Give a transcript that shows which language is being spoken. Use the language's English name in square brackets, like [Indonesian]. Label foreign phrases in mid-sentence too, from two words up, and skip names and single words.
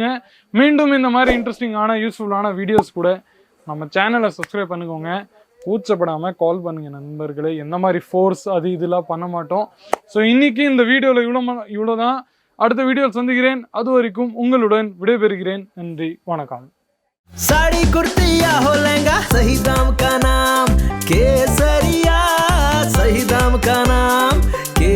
[Tamil] மீண்டும் இந்த மாதிரி இன்ட்ரெஸ்டிங்கான யூஸ்ஃபுல்லான வீடியோஸ் கூட நம்ம சேனலை சப்ஸ்கிரைப் பண்ணிக்கோங்க. கூச்சப்படாமல் கால் பண்ணுங்கள் நண்பர்களே. எந்த மாதிரி ஃபோர்ஸ் அது இதெல்லாம் பண்ண மாட்டோம். ஸோ இன்றைக்கி இந்த வீடியோவில் இவ்வளோதான். அடுத்த வீடியோவில் சந்திக்கிறேன். அது வரைக்கும் உங்களுடன் விடைபெறுகிறேன். நன்றி, வணக்கம். [Hindi] साड़ी कुर्ती या हो लहंगा, सही दाम का नाम केसरिया, सही दाम का नाम